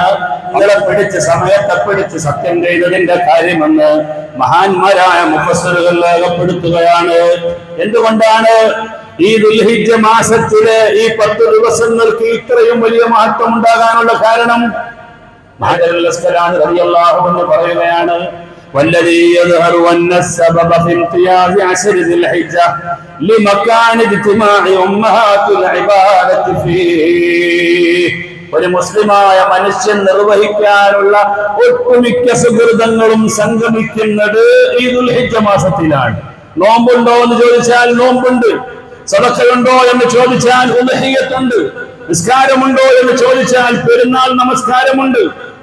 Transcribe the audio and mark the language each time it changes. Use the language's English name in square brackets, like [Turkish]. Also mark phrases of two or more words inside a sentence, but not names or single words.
[Malayalam] നിങ്ങളെ പിടിച്ച് സമയത്തെ പിടിച്ച് സത്യം ചെയ്തതിന്റെ കാര്യമെന്ന് മഹാന്മാരായ മുഫസ്സിറുകൾ രേഖപ്പെടുത്തുകയാണ്. എന്തുകൊണ്ടാണ് ഈ ദുൽഹിജ്ജ മാസത്തിലെ ഈ 10 ദിവസങ്ങൾക്ക് ഇത്രയും വലിയ മഹത്വം ഉണ്ടാകാനുള്ള കാരണം? [Arabic] رضي الله عنه പറയുകയാണ്, والذي يظهر أن السبب في امتياز 10 ذي الحجة لمكان اجتماع أمهات العبادة فيه. [Malayalam] ഒരു മുസ്ലിമായ മനുഷ്യൻ നിർവഹിക്കാനുള്ള ഒട്ടുമിക്ക സുഹൃതങ്ങളും സംഗമിക്കുന്നത് ഈ ദുൽഹിജ്ജ മാസത്തിലാണ്. നോമ്പുണ്ടോ എന്ന് ചോദിച്ചാൽ നോമ്പുണ്ട്. സദഖയുണ്ടോ എന്ന് ചോദിച്ചാൽ ഉദ്ഹിയ്യത്തുണ്ട്. നിസ്കാരമുണ്ടോ എന്ന് ചോദിച്ചാൽ പെരുന്നാൾ നമസ്കാരമുണ്ട്.